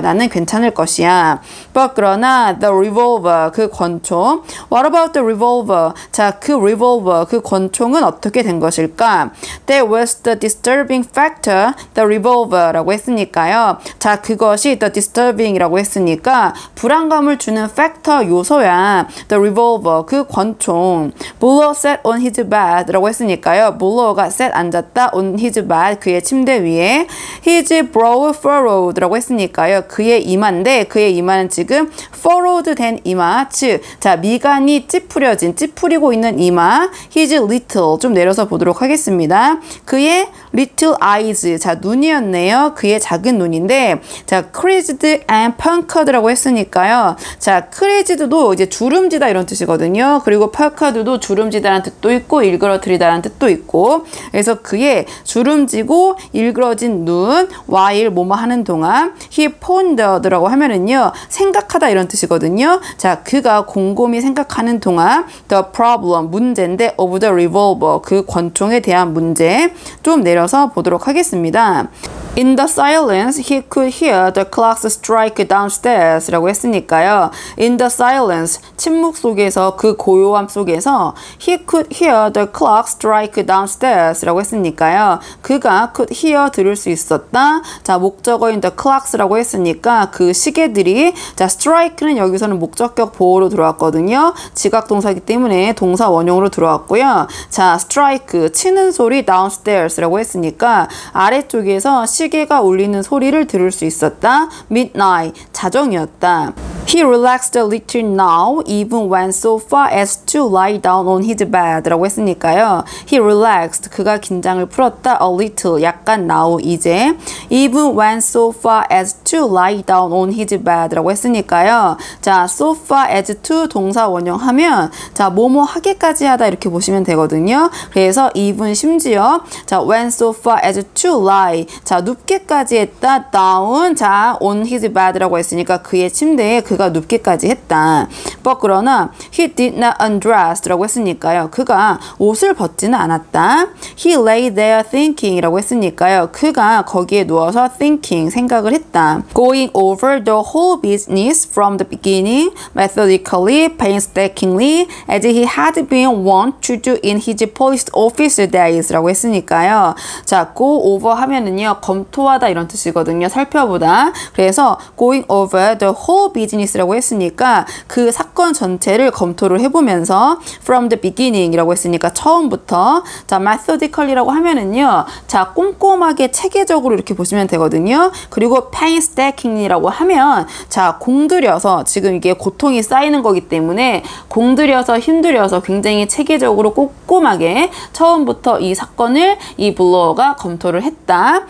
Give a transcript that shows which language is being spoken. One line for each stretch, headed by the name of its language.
Korean: 나는 괜찮을 것이야.
English: But
Korean: 그러나
English: the revolver
Korean: 그 권총
English: What about the revolver?
Korean: 자 그 revolver 그 권총은 어떻게 된 것일까?
English: That was the disturbing factor the revolver라고
Korean: 했으니까요. 자 그것이
English: the disturbing
Korean: 이라고 했으니까 불안감을 주는 factor 요소야.
English: The revolver
Korean: 그 권총
English: Buller sat on his bed라고
Korean: 했으니까요.
English: Buller가 sat
Korean: 앉았다
English: on his bed
Korean: 그의 침대 위에
English: his brow furrowed라고
Korean: 했으니까요. 그의 이마인데 그의 이마는 지금 furrowed 된 이마 즉 자 미간이 찌푸리고 있는 이마
English: his little
Korean: 좀 내려서 보도록 하겠습니다. 그의
English: little eyes
Korean: 자 눈이었네요. 그의 작은 눈인데 자
English: crazed and punked
Korean: 라고 했으니까요. 자 crazed도 이제 주름지다 이런 뜻이거든요. 그리고 punked도 주름지다라는 뜻도 있고 일그러뜨리다라는 뜻도 있고 그래서 그의 주름지고 일그러진 눈 while 뭐뭐 하는 동안
English: he pondered
Korean: 라고 하면은요 생각하다 이런 뜻이거든요. 자 그가 곰곰이 생각하는 동안
English: the problem
Korean: 문제인데
English: of the revolver
Korean: 그 권총에 대한 문제 좀 내려서 보도록 하겠습니다.
English: In the silence, he could hear the clocks strike downstairs
Korean: 라고 했으니까요.
English: In the silence,
Korean: 침묵 속에서 그 고요함 속에서
English: he could hear the clocks strike downstairs
Korean: 라고 했으니까요. 그가
English: could hear
Korean: 들을 수 있었다. 자 목적어인
English: the clocks
Korean: 라고 했으니까 그 시계들이 자 strike는 여기서는 목적격 보호로 들어왔거든요. 지각동사이기 때문에 동사 원형으로 들어왔고요. 자 strike 치는 소리 downstairs라고 했으니까 아래쪽에서 시계가 울리는 소리를 들을 수 있었다. Midnight, 자정이었다.
English: He relaxed a little now, even went so far as to lie down on his bed
Korean: 라고 했으니까요.
English: He relaxed,
Korean: 그가 긴장을 풀었다.
English: A little,
Korean: 약간
English: now,
Korean: 이제.
English: Even went so far as to lie down on his bed
Korean: 라고 했으니까요. 자,
English: so far as to
Korean: 동사 원형하면 자, 뭐뭐 하게까지 하다 이렇게 보시면 되거든요. 그래서 even 심지어 자,
English: went so far as to lie
Korean: 자, 눕게까지 했다. down, 자,
English: on his bed
Korean: 라고 했으니까 그의 침대에 그가 눕게까지 했다.
English: But
Korean: 그러나
English: he did not undress
Korean: 라고 했으니까요. 그가 옷을 벗지는 않았다.
English: He lay there thinking
Korean: 이라고 했으니까요. 그가 거기에 누워서 thinking, 생각을 했다.
English: Going over the whole business from the beginning, methodically, painstakingly, as he had been wont to do in his post office days
Korean: 라고 했으니까요. 자,
English: go over
Korean: 하면은요, 검토하다 이런 뜻이거든요. 살펴보다. 그래서
English: going over the whole business
Korean: 라고 했으니까 그 사건 전체를 검토를 해보면서
English: from the beginning
Korean: 이라고 했으니까 처음부터 자 methodically라고 하면은요. 자 꼼꼼하게 체계적으로 이렇게 보시면 되거든요. 그리고 painstakingly라고 하면 자 공들여서 지금 이게 고통이 쌓이는 거기 때문에 공들여서 힘들여서 굉장히 체계적으로 꼼꼼하게 처음부터 이 사건을 이 블로어가 검토를 했다.